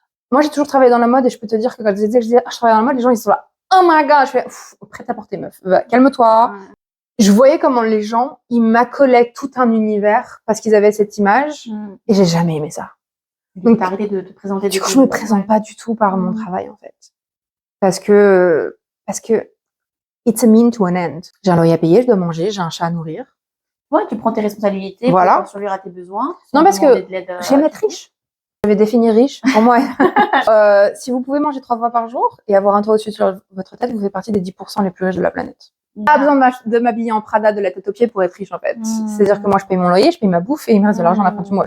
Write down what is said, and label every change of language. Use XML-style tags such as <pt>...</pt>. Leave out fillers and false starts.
<fr>Moi, j'ai toujours travaillé dans la mode et je peux te dire que quand je disais je travaille dans la mode, les gens ils sont là,</fr> <en>oh my god,</en> <fr>je fais prête à porter meuf, calme-toi. Je voyais comment les gens, ils m'accolaient tout un univers parce qu'ils avaient cette image et j'ai jamais aimé ça. Donc, t'as arrêté de te présenter. Du coup, je me présente pas du tout par mon travail, en fait. Parce que,</fr> <en>it's a mean to an end.</en> <fr>J'ai un loyer à payer, je dois manger, j'ai un chat à nourrir. Ouais, tu prends tes responsabilités pour survivre à tes besoins. Non, parce que j'aime être riche. Je vais définir riche. Pour moi, si vous pouvez manger 3 fois par jour et avoir un toit au-dessus sur votre tête, vous faites partie des 10% les plus riches de la planète. Pas besoin de m'habiller en Prada de la tête aux pieds pour être riche, en fait. C'est-à-dire que moi, je paye mon loyer, je paye ma bouffe et il me reste de l'argent à la fin du mois.</fr>